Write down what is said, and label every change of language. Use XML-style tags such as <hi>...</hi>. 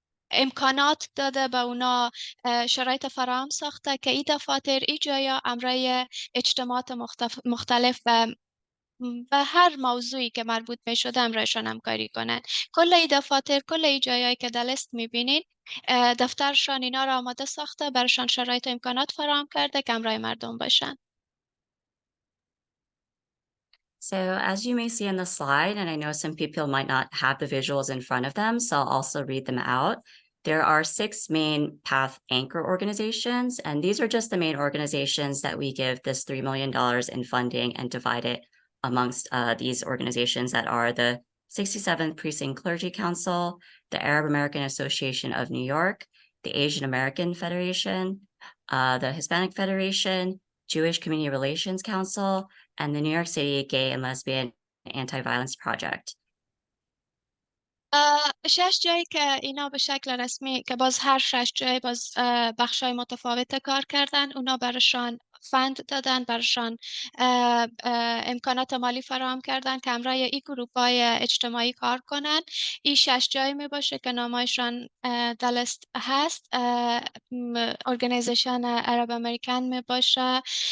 <fa>امکانات داده به اونا شرایط فراهم ساخته که این دفاتر ای جایا امرای اجتماعات مختلف و هر موضوعی که مربوط می شده امرایشان همکاری کنن کل ای دفاتر کل ای جایایی که در لیست میبینین دفترشان اینا را آماده ساخته برشان شرایط امکانات فراهم کرده که امرای مردم باشن</fa> <en>So as you may see in the slide, and I know some people might not have the visuals in front of them, so I'll also read them out. There are 6 main PATH anchor organizations, and these are just the main organizations that we give this $3 million in funding and divide it amongst these organizations that are the 67th Precinct Clergy Council, the Arab American Association of New York, the Asian American Federation, the Hispanic Federation, Jewish Community Relations Council, and the New York City Gay and Lesbian Anti-Violence Project.</en> <fa>6 جایی که اینا به شکل رسمی که باز هر 6 جایی باز بخشای متفاوت کار کردن اونا برشان فند دادن برشان امکانات مالی فراهم کردن که همراه این گروپ های اجتماعی کار کنن این 6 جایی می باشه که نامایشان دلست هست ارگانیزیشن عرب امریکن می باشه</fa>